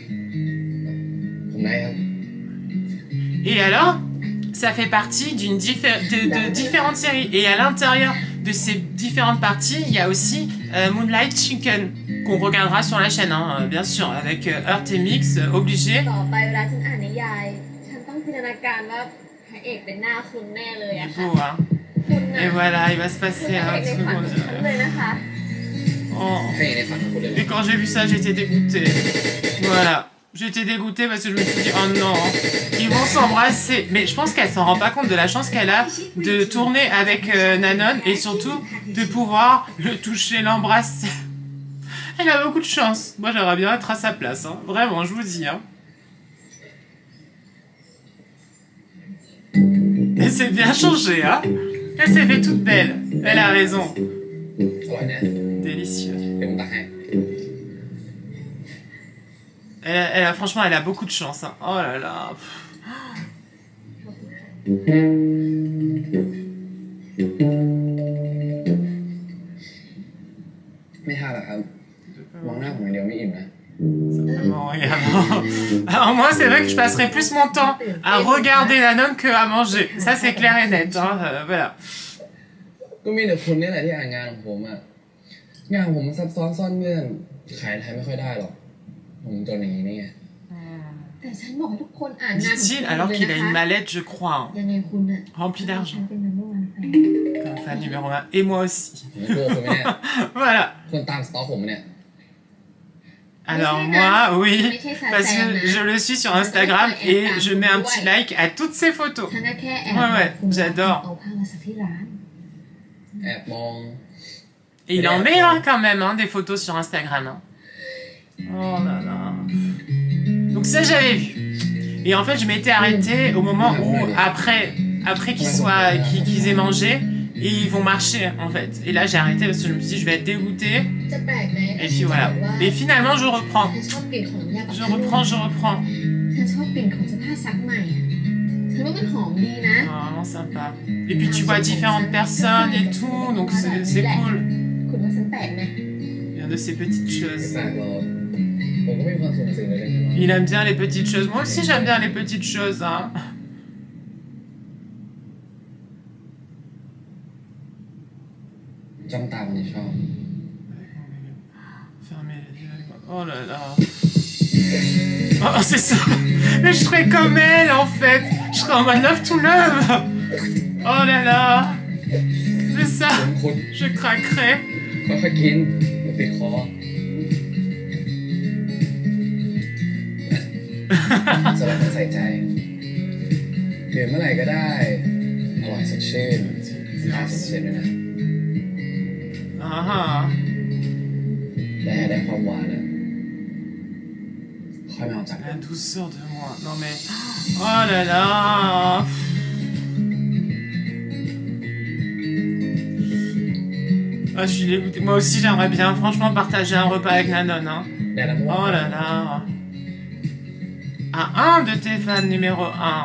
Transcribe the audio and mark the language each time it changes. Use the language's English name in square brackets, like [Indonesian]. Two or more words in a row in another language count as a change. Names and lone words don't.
[French] Et alors, ça fait partie de différentes séries. Et à l'intérieur de ces différentes parties, il y a aussi Moonlight Chicken. qu'on regardera sur la chaîne, hein, bien sûr, avec Heart et Mix, obligé. [Thai] ต่อไปเวลาฉันอ่านนิยายฉันต้องจินตนาการว่าพระเอกเป็นหน้าคุณแน่เลย [French] Il [Thai] อะ [French] est [Thai] ค่ะ [French] beau, hein. [Thai] คุณน่ะ [French] Et voilà, il va se [Thai] คือ [French] passer [Thai] พระ [French] un [Thai] เอกใน [French] truc. [Thai] ฝันของฉันเลยนะคะ [French] Oh. [Thai] ให้ในฝันของคุณเลยเหรอ [French] Et quand j'ai vu ça, j'étais dégoûtée. Voilà. J'étais dégoûtée parce que je me suis dit, oh non, ils vont s'embrasser. Mais je pense qu'elle s'en rend pas compte de la chance qu'elle a de tourner avec Nanon et surtout de pouvoir le toucher, l'embrasser. Elle a beaucoup de chance. Moi, j'aimerais bien être à sa place. Hein. Vraiment, je vous dis. Hein. Et c'est bien changé. Hein. Elle s'est fait toute belle. Elle a raison. [Thai] อร่อยนะ [French] Délicieux. [Thai] เดี๋ยวผมตักให้ [French] Franchement, elle a beaucoup de chance. Hein. Oh là là. [Thai] ไม่ท่าหรอกครับ มองหน้าผมอย่างเดียวไม่อิ่มนะ [French] Simplement, regarde. Alors moi, c'est vrai que je passerai plus mon temps à regarder la nonne que à manger. Ça, c'est clair et net. Hein. Voilà. [Thai] ก็มีแต่คุณนี่แหละที่อ่านงานของผมอะงานผมมันซับซ้อนซ่อนเงื่อนขายไทยไม่ค่อยได้หรอกผมจนอย่างนี้นี่ไง แต่ฉันบอกให้ทุกคนอ่านงานของ [French] Dit-il [Thai] คุณ [French] alors [Thai] เลย [French] qu'il a [Thai] นะ [French] une [Thai] คะ [French] mallette, je crois, hein, [Thai] ยังไงคุณน่ะ [French] remplie [Thai] ฉั [French] d'argent. [Thai] นเป็น [English] number one fan [French] Comme fan numéro 1. Et moi aussi. [Thai] ผมกลัวคุณไหมเนี่ย [French] Voilà. [Thai] คุณตามสต็อกผมไหมเนี่ย [French] Alors moi, oui, parce que je le suis sur Instagram et je mets un petit like à toutes ses photos. [Thai] ฉันก็แค่แอบ [French] Ouais, [Thai] คุณ [French] j'adore. [Thai] เอาผ้ามาสักที่ร้าน แอบมอง [French] Et il en met hein, quand même hein, des photos sur Instagram. Hein. Oh là là. Donc ça j'avais vu. Et en fait je m'étais arrêtée au moment où après qu'ils aient mangé et ils vont marcher en fait. Et là j'ai arrêté parce que je me suis dit je vais être dégoûtée. [Thai] จะแปลกไหม [French] Et puis voilà. Et finalement je reprends. [Thai] ฉันชอบกลิ่นของน้ำยาปรับ [French] Je [Thai] ผ้านุ่ม [French] reprends, je reprends. [Thai] ฉันชอบกลิ่นของเสื้อผ้าซักใหม่อะฉันว่ามันหอมดีนะ [French] Oh, vraiment sympa. Et puis tu vois différentes personnes et tout, donc c'est cool. [Thai] คุณว่าฉันแปลกไหม [French] Bien de ces petites [Thai] ไม่ [French] choses. [Thai] แปลกหรอกผมก็มีความสุขสิ่งเล็กๆน้อย [French] Il aime bien les petites choses. Moi aussi j'aime bien les petites choses. Hein. [Thai] ๆจ้องตาคนที่ชอบ [French] Fermez les yeux. Oh là là. Oh, c'est ça. Mais je serais comme elle en fait. Je serais en mode [English] love to love. [French] Oh là là. C'est ça. [Thai] ผมคุณ [French] Je craquerais. [Thai] ค่อยๆกินเดี๋ยวติดคอสำหรับคนใส่ใจดื่มเมื่อไหร่ก็ได้ อร่อยสดชื่นทานสดชื่นด้วยนะ Ah ah. แต่ได้ความหวานอะค่อยมาเอาจาก [French] La douceur de moi. Non mais. Oh là là. Ah, je suis dégoûtée. Moi aussi, j'aimerais bien, franchement, partager un repas avec Nanon. Hein. [Thai] แดดน้ำ [French] Oh là là. Ah, un de tes fans numéro 1.